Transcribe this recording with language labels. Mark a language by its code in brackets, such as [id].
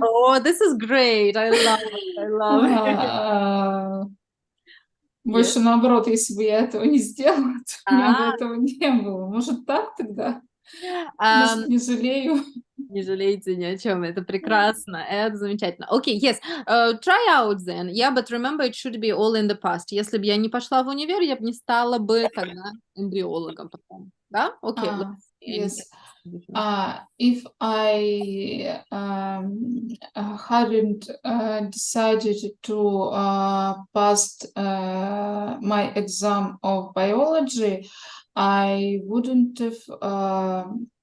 [en] Oh, this is great. I love it. I love it. [ru] Больше наоборот, если бы я этого не сделала, то у меня бы А. этого не было. Может, так тогда? Um, Может, не жалею? Не жалейте ни о чем, это прекрасно, это замечательно. [en] Okay, yes, try out then. Yeah, but remember, it should be all in the past. [ru] Если бы я не пошла в универ, я бы не стала бы тогда эмбриологом потом. [en] Да? Okay. Yes. If I hadn't decided to pass my exam of biology, I wouldn't have